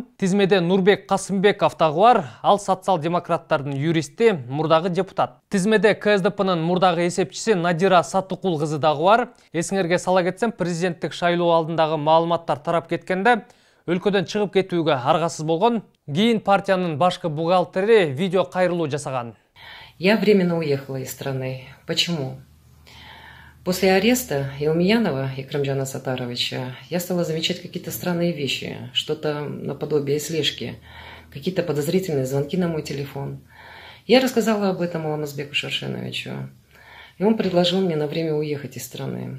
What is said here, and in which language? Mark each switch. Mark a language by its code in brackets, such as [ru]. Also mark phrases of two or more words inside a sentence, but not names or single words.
[ky] Тизмеде Нурбек Касымбеков дагы бар. Ал социал-демократтардын юристи, мурдагы депутат. Тизмеде КСДПнын мурдагы эсепчиси Надира Саттыкул кызы дагы бар. Эсиңерге сала кетсем, президенттик шайлоо алдындагы маалыматтар тарап кеткенде өлкөдөн чыгып кетүүгө аргасыз болгон. Кийин партиянын башкы бухгалтери видео кайрылуу жасаган. [ru] Я временно уехала из страны. Почему? После ареста Елмиянова Икрамджана Сатаровича я стала замечать какие-то странные вещи, что-то наподобие слежки, какие-то подозрительные звонки на мой телефон. Я рассказала об этом Алмазбеку Шаршеновичу, и он предложил мне на время уехать из страны.